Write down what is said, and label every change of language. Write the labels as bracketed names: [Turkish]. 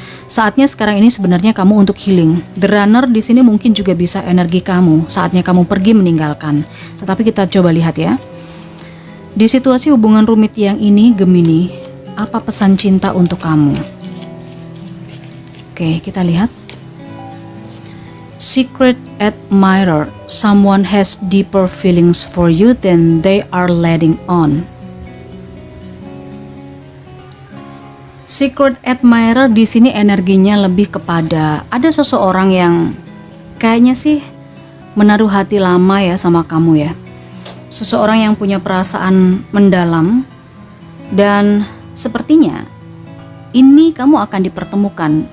[Indonesian] Saatnya sekarang ini sebenarnya kamu untuk healing. The Runner di sini mungkin juga bisa energi kamu, saatnya kamu pergi meninggalkan. Tetapi kita coba lihat ya. Di situasi hubungan rumit yang ini, Gemini, apa pesan cinta untuk kamu? Oke, kita lihat. [English] Secret admirer, someone has deeper feelings for you than they are letting on. [Indonesian] Secret admirer di sini energinya lebih kepada ada seseorang yang kayaknya sih menaruh hati lama ya sama kamu ya. Seseorang yang punya perasaan mendalam dan sepertinya ini kamu akan dipertemukan.